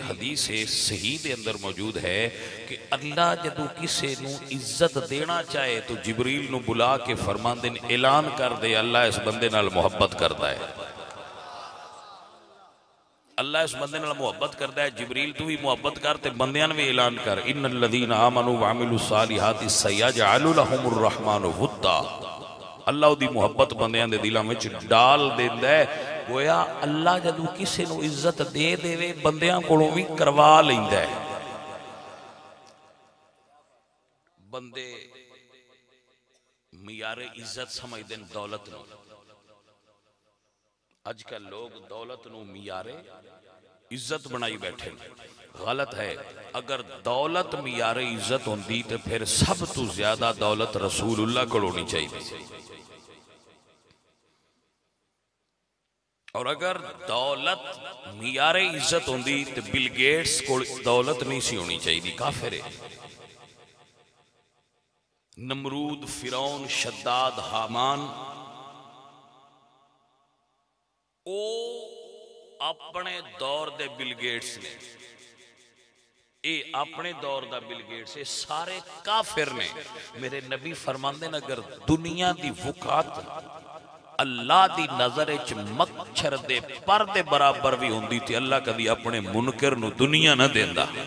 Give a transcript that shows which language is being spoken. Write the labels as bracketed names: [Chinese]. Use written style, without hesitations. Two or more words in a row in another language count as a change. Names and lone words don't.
[Punjabi] حدیث صحیح دے اندر موجود ہے کہ اللہ جدوں کسے نوں عزت دینا چاہے تو جبرائیل نوں بلا کے فرماندے نے، اعلان کر دے اللہ اس بندے نال محبت کرتا ہے. اللہ اس بندے نال محبت کرتا ہے. جبرائیل تو وی محبت کر تے بندیاں وی اعلان کر, [Arabic] إن الذين آمنوا وعملوا الصالحات سيجعل لهم الرحمن ودا. [Punjabi] اللہ دی محبت بندیاں دے دلاں میں ڈال دیندا ہے. گویا اللہ جدوں کسے نوں عزت دے دیوے بندیاں کولوں وی کروا لیندا ہے. بندے معیارِ عزت سمجھدے نے دولت نوں. اجکل لوک دولت نوں معیارِ عزت بنائی بیٹھے، غلط ہے. اگر دولت معیارِ عزت ہوندی تو پھر سب توں زیادہ دولت رسول اللہ کو ہونی چاہیے. اور اگر دولت معیارِ عزت ہوندی تو بل گیٹس کو دولت نہیں سی ہونی چاہیے، کافر ہے. नमरूद, फिरौन, शद्दाद, हामान, او اپنے دور دے بل گیٹس نے، اے اپنے دور دا بل گیٹس، اے سارے کافر نے. میرے نبی فرماندے نے اگر دنیا دی وقعت اللہ دی نظر چ مچھر دے پر دے برابر وی ہوندی سی، اللہ کدی اپنے منکر نوں دنیا نا دیندا.